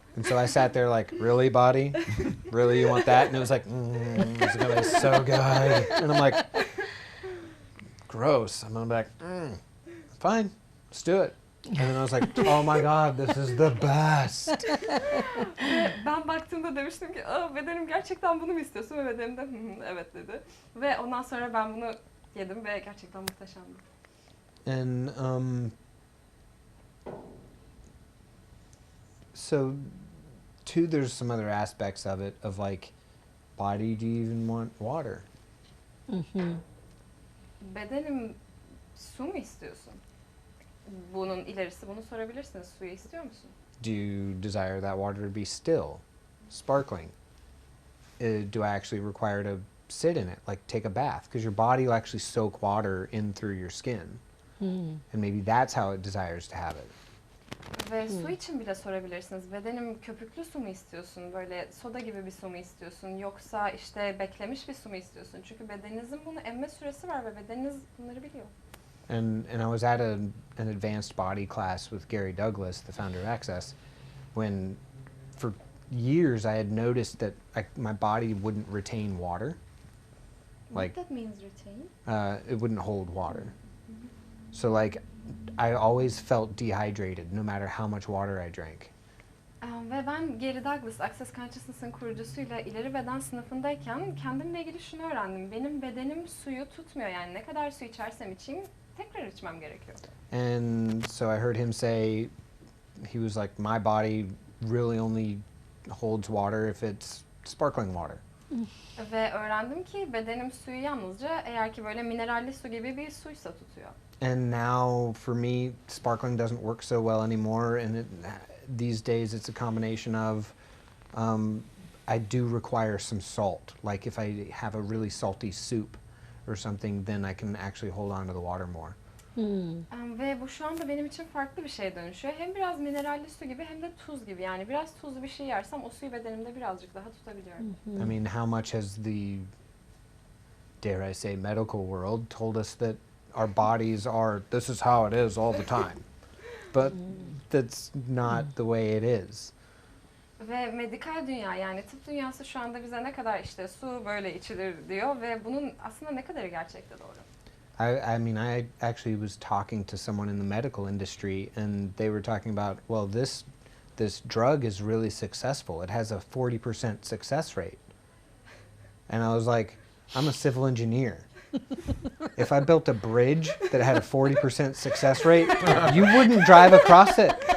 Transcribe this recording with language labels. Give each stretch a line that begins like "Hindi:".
English: And so I sat there like, really, body? Really, you want that? And it was like, it's gonna be so good. And I'm like, gross. I'm like, fine, let's do it. And then I was like, oh my God, this is the best.
Turkish: Ben baktığımda demiştim ki, bedenim gerçekten bunu mu istiyorsun? Ve bedenim de evet dedi. Ve ondan sonra ben bunu yedim ve gerçekten muhteşemdi.
English: And so too, there's some other aspects of it, of like, body, do you even want water?
Turkish: Bedenim, su mu istiyorsun? Bunun ilerisi bunu sorabilirsiniz. Suyu istiyor musun?
English: Do you desire that water to be still, sparkling? Do I actually require to sit in it, like take a bath? Because your body will actually soak water in through your skin. And maybe that's how it desires to have it.
Turkish: Ve su için bile sorabilirsiniz. Bedenim köpüklü su mu istiyorsun? Böyle soda gibi bir su mu istiyorsun? Yoksa işte beklemiş bir su mu istiyorsun? Çünkü bedeninizin bunu emme süresi var ve bedeniniz bunları biliyor.
English: And I was at an advanced body class with Gary Douglas, the founder of Access, when for years I had noticed that my body wouldn't retain water. Like, What that means retain? It wouldn't hold water. So like, I always felt dehydrated no matter how much water I drank.
Turkish: Ve ben Gary Douglas, Access Consciousness'ın kurucusuyla ileri beden sınıfındayken kendimle ilgili şunu öğrendim. Benim bedenim suyu tutmuyor, yani ne kadar su içersem içeyim tekrar içmem gerekiyor.
English: And so I heard him say, he was like, my body really only holds water if it's sparkling water.
Turkish: Ve öğrendim ki bedenim suyu yalnızca eğer ki böyle mineralli su gibi bir suysa tutuyor.
English: And now for me, sparkling doesn't work so well anymore. And these days it's a combination of, I do require some salt. Like if I have a really salty soup or something, then I can actually hold on to the water more.
Turkish: Ve bu şu anda benim için farklı bir şeye dönüşüyor. Hem biraz mineralli su gibi hem de tuz gibi. Yani biraz tuzlu bir şey yersem o suyu bedenimde birazcık daha tutabiliyorum.
English: I mean, how much has the, dare I say, medical world told us that our bodies are, this is how it is all the time. But that's not the way it is.
Turkish: Ve medikal dünya, yani tıp dünyası şu anda bize ne kadar işte su böyle içilir diyor ve bunun aslında ne kadarı gerçekte doğru?
English: I mean, I actually was talking to someone in the medical industry, and they were talking about, well, this drug is really successful. It has a 40% success rate. And I was like, I'm a civil engineer. If I built a bridge that had a 40% success rate, you wouldn't drive across it.